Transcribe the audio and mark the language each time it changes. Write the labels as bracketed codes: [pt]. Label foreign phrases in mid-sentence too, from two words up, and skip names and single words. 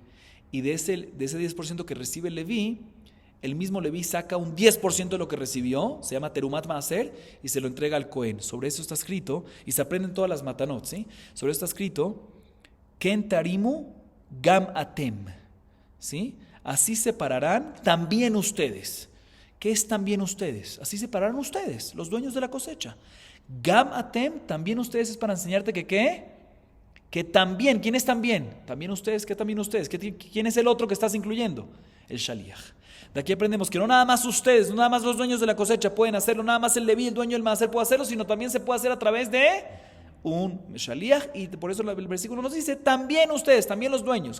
[es] Y de ese 10% que recibe el Leví, el mismo Leví saca un 10% de lo que recibió, se llama [he] Terumat Maaser, [es] y se lo entrega al Cohen. Sobre eso está escrito, y se aprenden todas las matanot, ¿sí? Sobre eso está escrito, [he] Ken Tarimu Gam Atem, [es] ¿sí? Así separarán también ustedes. ¿Qué es también ustedes? Así se pararon ustedes, los dueños de la cosecha. [he] Gam atem, [es] también ustedes es para enseñarte que ¿qué? Que también, ¿quién es también? También ustedes, ¿qué también ustedes? ¿Quién es el otro que estás incluyendo? El shaliach. De aquí aprendemos que no nada más ustedes, no nada más los dueños de la cosecha pueden hacerlo, nada más el leví, el dueño del maaser puede hacerlo, sino también se puede hacer a través de un shaliach, y por eso el versículo nos dice también ustedes, también los dueños.